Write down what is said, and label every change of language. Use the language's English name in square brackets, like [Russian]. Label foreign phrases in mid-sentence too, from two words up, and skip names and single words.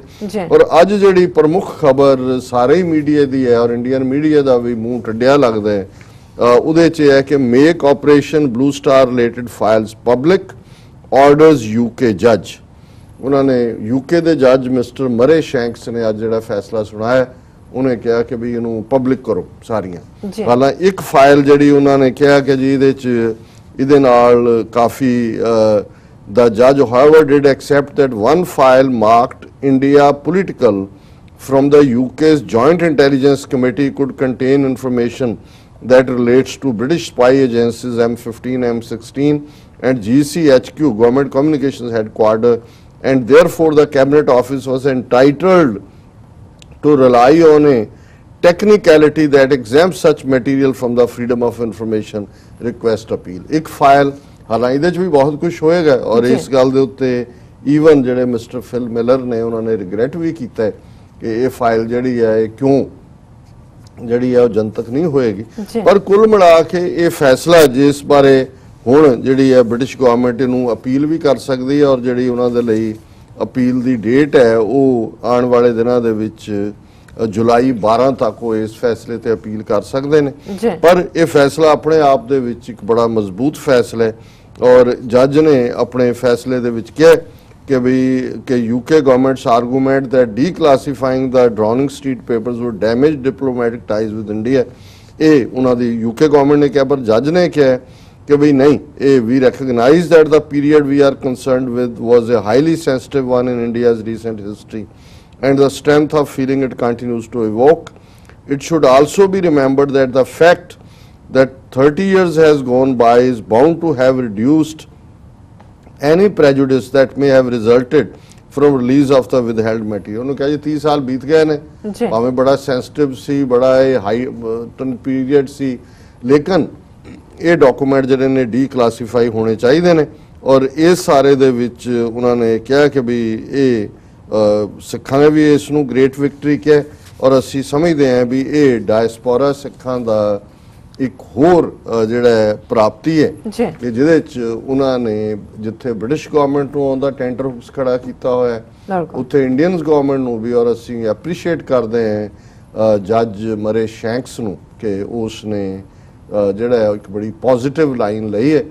[Punjabi] ਔਰ ਅੱਜ ਜਿਹੜੀ ਪ੍ਰਮੁੱਖ ਖਬਰ ਸਾਰੇ ਹੀ ਮੀਡੀਆ ਦੀ ਹੈ ਔਰ [English] Indian media [Punjabi] ਦਾ ਵੀ ਮੂੰਹ ਟੱਡਿਆ ਲੱਗਦਾ ਹੈ, ਉਹਦੇ 'ਚ ਹੈ ਕਿ [English] make Operation Blue Star related files public orders UK judge. [Punjabi] ਉਹਨਾਂ ਨੇ ਯੂਕੇ ਦੇ ਜੱਜ ਮਿਸਟਰ ਮਰੇ ਸ਼ੈਂਕਸ ਨੇ ਅੱਜ ਜਿਹੜਾ ਫੈਸਲਾ ਸੁਣਾਇਆ, ਉਹਨੇ ਕਿਹਾ ਕਿ ਵੀ ਇਹਨੂੰ ਪਬਲਿਕ ਕਰੋ ਸਾਰੀਆਂ। ਹਾਲਾਂ ਇੱਕ ਫਾਈਲ ਜਿਹੜੀ ਉਹਨਾਂ ਨੇ ਕਿਹਾ ਕਿ ਜੀ ਇਹਦੇ ਨਾਲ ਕਾਫੀ [English] the judge however did accept that one file marked India political from the UK's Joint Intelligence Committee could contain information that relates to British spy agencies M15, M16 and GCHQ, Government Communications Headquarters, and therefore the Cabinet Office was entitled to rely on a technicality that exempts such material from the Freedom of Information Request Appeal. [Hindi] एक फाइल हालांकि [Punjabi] ਇਹਦੇ 'ਚ ਵੀ ਬਹੁਤ ਕੁਝ ਹੋਏਗਾ ਔਰ ਇਸ ਗੱਲ ਦੇ ਉੱਤੇ ਈਵਨ ਜਿਹੜੇ ਮਿਸਟਰ ਫਿਲ ਮਿਲਰ ਨੇ ਉਹਨਾਂ ਨੇ ਰਿਗਰੈਟ ਵੀ ਕੀਤਾ ਕਿ ਇਹ ਫਾਈਲ ਜਿਹੜੀ ਹੈ ਇਹ ਕਿਉਂ ਜਿਹੜੀ ਹੈ ਉਹ ਜਨਤਕ ਨਹੀਂ ਹੋਏਗੀ। ਪਰ ਕੁੱਲ ਮਿਲਾ ਕੇ ਇਹ ਫੈਸਲਾ ਜਿਸ ਬਾਰੇ ਹੁਣ ਜਿਹੜੀ ਹੈ [English] British government [Punjabi] ਨੂੰ ਅਪੀਲ ਵੀ ਕਰ ਸਕਦੀ ਹੈ ਔਰ ਜਿਹੜੀ ਉਹਨਾਂ ਦੇ ਲਈ ਅਪੀਲ ਦੀ ਡੇਟ ਹੈ ਉਹ ਆਉਣ ਵਾਲੇ ਦਿਨਾਂ ਦੇ ਵਿੱਚ ਜੁਲਾਈ 12 ਤੱਕ ਉਹ ਇਸ ਫੈਸਲੇ ਤੇ ਅਪੀਲ ਕਰ ਸਕਦੇ ਨੇ। ਪਰ ਇਹ ਫੈਸਲਾ ਆਪਣੇ ਆਪ ਦੇ ਵਿੱਚ ਇੱਕ ਬੜਾ ਮਜ਼ਬੂਤ ਫੈਸਲਾ ਹੈ ਔਰ ਜੱਜ ਨੇ ਆਪਣੇ ਫੈਸਲੇ ਦੇ ਵਿੱਚ ਕਿਹਾ ਕਿ [English] UK governments argument that declassifying the Downing Street papers would damage diplomatic ties with India, [Punjabi] ਇਹ ਉਹਨਾਂ ਦੀ [English] UK government [Punjabi] ਨੇ ਕਿਹਾ। ਪਰ ਜੱਜ ਨੇ ਕਿਹਾ ਕਿ ਵੀ ਨਹੀਂ, ਇਹ [English] we recognize that the period we are concerned with was a highly sensitive one in India's recent history and the strength of feeling it continues to evoke. It should also be remembered that the fact that 30 years has gone by is bound to have reduced any prejudice that may have resulted from release of the withheld material. [Punjabi] ਉਹਨੂੰ ਕਿਹਾ ਜੀ 30 ਸਾਲ ਬੀਤ ਗਏ ਨੇ, ਭਾਵੇਂ ਬੜਾ ਸੈਂਸਿਟਿਵ ਸੀ, ਬੜਾ ਇਹ [English] high period [Punjabi] ਸੀ, ਲੇਕਿਨ ਇਹ ਡਾਕੂਮੈਂਟ ਜਿਹੜੇ ਨੇ ਡੀਕਲਾਸੀਫਾਈ ਹੋਣੇ ਚਾਹੀਦੇ ਨੇ। ਔਰ ਇਸ ਸਾਰੇ ਦੇ ਵਿੱਚ ਉਹਨਾਂ ਨੇ ਕਿਹਾ ਕਿ ਵੀ ਇਹ ਸਿੱਖਾਂ ਨੇ ਵੀ ਇਸ ਨੂੰ [English] great victory [Punjabi] ਕਿਹਾ ਔਰ ਅਸੀਂ ਸਮਝਦੇ ਹਾਂ ਵੀ ਇਹ ਡਾਇਸਪੋਰਾ ਸਿੱਖਾਂ ਦਾ ਇੱਕ ਹੋਰ ਜਿਹੜਾ ਪ੍ਰਾਪਤੀ ਹੈ ਕਿ ਜਿਹਦੇ 'ਚ ਉਹਨਾਂ ਨੇ ਜਿੱਥੇ [English] British government [Punjabi] ਨੂੰ ਆਉਂਦਾ ਟੈਂਟਰ ਹਾਊਸ ਖੜਾ ਕੀਤਾ ਹੋਇਆ ਉੱਥੇ [English] Indians government [Punjabi] ਨੂੰ ਵੀ, ਔਰ ਅਸੀਂ ਐਪਰੀਸ਼ੀਏਟ ਕਰਦੇ ਹਾਂ ਜੱਜ ਮਰੇ ਸ਼ੈਂਕਸ ਨੂੰ ਕਿ ਉਸ ਨੇ ਜਿਹੜਾ ਇੱਕ ਬੜੀ [English] positive line [Punjabi] ਲਈ ਹੈ।